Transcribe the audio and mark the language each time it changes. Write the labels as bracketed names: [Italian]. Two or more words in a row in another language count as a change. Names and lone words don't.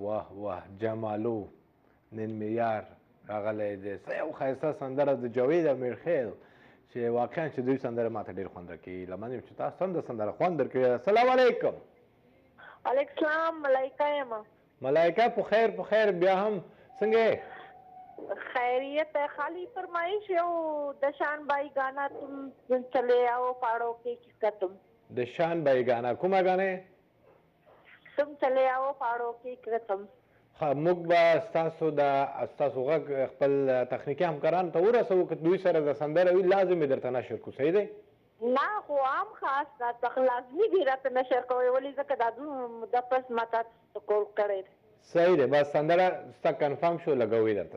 [Pashto] واه جمالو نن مې یار راغلی دی. څه یو ښایسته سندره د جاوید امیرخیل چې واقعا چې دوی سندره ماته ډېر خوند راکوي. لمن یم چې تاسو هم د سندره خوند درکوي. السلام علیکم. وعلیکم السلام. ملایکه یم. ملایکه په خیر بیا هم څنګه [Urdu] خیریت ہے. خالی فرمائش ہے دشان بائی گانا تم چلے آؤ پہاڑوں کے قسم. [Pashto] د شان بای ګانا کومه ګانې؟ [Urdu] تم چلے آؤ پہاڑوں کی قسم. [Pashto] ها موږ به ستاسو غږ خپل تخنیکي همکارانو ته ورسوو که دوی سره د سندره وي لازم یې درته نشر کړو. صحیح دی؟ نه خو عام خاص راته لازمي دي راته نشر کوئ ولې ځکه دا د پس ما تاسو کول کړی دی. صحیح دی بس سندره ستا کنفرم شو لګوي درته.